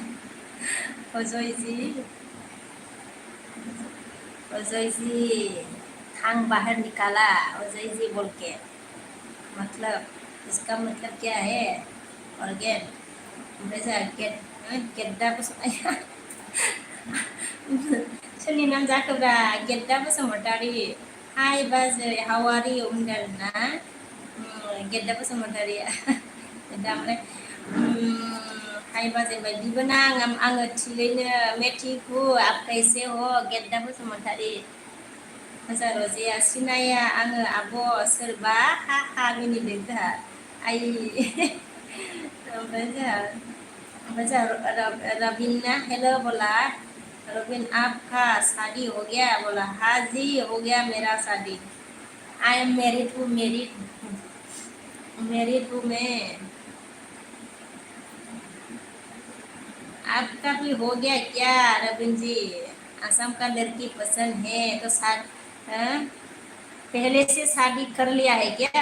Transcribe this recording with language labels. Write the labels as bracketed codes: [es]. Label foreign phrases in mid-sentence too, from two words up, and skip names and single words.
[hi] अजय जी थांग बाहर निकाला, अजय जी बोल के मतलब इसका मतलब क्या है, ऑर्गेन वैसा गेद्दा बसुमतारी। [brx] सोरनि नाम जाखोब्रा गेद्दा बसुमतारी। हाय बाजै [en] how are you [brx] होनदों आरोना गेद्दा बसुमतारिया। गेद्दा ओमफ्राय हाय बाजै बायदिबो आङो थिगैनो मेथिखु [hi] आप कैसे हो [brx] गेद्दा बसुमतारी। मोजां रजिया सिनाया आङो आब' सोरबा हा हा मिनिदों जोंहा आइ। ओमफ्राय जोंहा रबिना [hi] हेलो बोला, रबिन आपका शादी हो गया बोला, हाँ जी हो गया मेरा शादी। [en] I am married [hi] हूँ मैं। आपका भी हो गया क्या रबिन जी? असम का लड़की पसंद है तो पहले से शादी कर लिया है क्या?